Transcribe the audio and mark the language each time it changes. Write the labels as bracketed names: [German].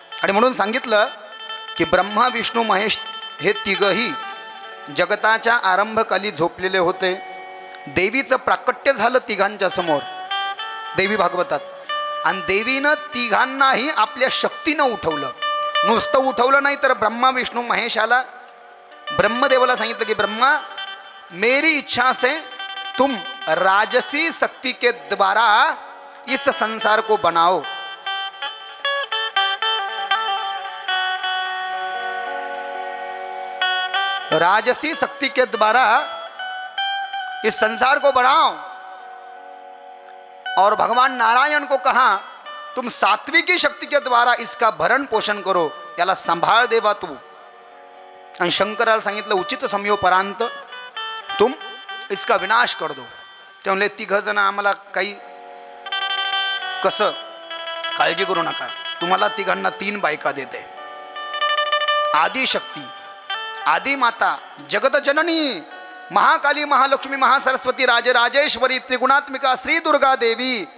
[Marathi] आणि म्हणून सांगितलं की ब्रह्मा विष्णू महेश हे तिघही जगताच्या आरंभकाली झोपलेले होते. देवीचं प्राकट्य झालं तिघांच्या समोर देवी भागवतात. आणि देवीनं तिघांनाही आपल्या शक्तीनं उठवलं. नुसतं उठवलं नाही तर ब्रह्मा विष्णू महेशाला, ब्रह्मदेवाला सांगितलं की [Hindi] ब्रह्मा मेरी इच्छा से तुम राजसी शक्ति के द्वारा इस संसार को बनाओ. राजसी शक्ति के द्वारा इस संसार को बढ़ाओ. और भगवान नारायण को कहा तुम सात्विकी शक्ति के द्वारा इसका भरण पोषण करो, [Marathi] याला सांभाळ देवा तू. आणि शंकराला सांगितलं [Hindi] उचित समयोपरांत तुम इसका विनाश कर दो. [Marathi] ते म्हणले तिघ जण आम्हाला काही कसं, काळजी करू नका, तुम्हाला तिघांना 3 बायका देते. आदिशक्ती, आदि माता, जगत जननी, महाकाली, महालक्ष्मी, महासरस्वती, राजराजेश्वरी, त्रिगुणात्मिका श्री दुर्गा देवी.